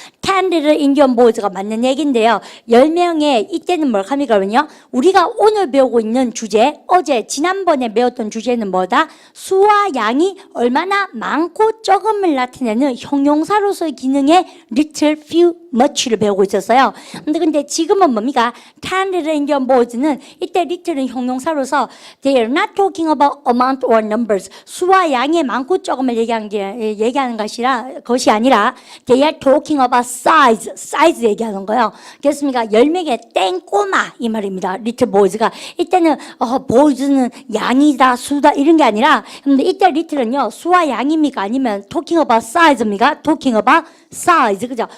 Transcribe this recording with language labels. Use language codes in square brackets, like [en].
[ko] 10 little Indian boys가 맞는 얘기인데요. 10명의 이때는 뭘까요? 우리가 오늘 배우고 있는 주제, 지난번에 배웠던 주제는 뭐다? 수와 양이 얼마나 많고 적음을 나타내는 형용사로서의 기능의 little, few, much를 배우고 있었어요. 근데 지금은 뭡니까? [en] 10 little Indian boys는 [ko] 이때 little은 형용사로서 [en] they are not talking about amount or numbers. [ko] 수와 양의 많고 적음을 얘기하는 것이 아니라 [en] they are talking about size [ko] 얘기하는 거예요. 그렇습니까? 10명의 땡꼬마 이 말입니다. little boys가 이때는 boys는 양이다 수다 이런 게 아니라 근데 이때 little은요 수와 양입니까? 아니면 [en] talking about size [ko] 입니까? talking about size 그죠?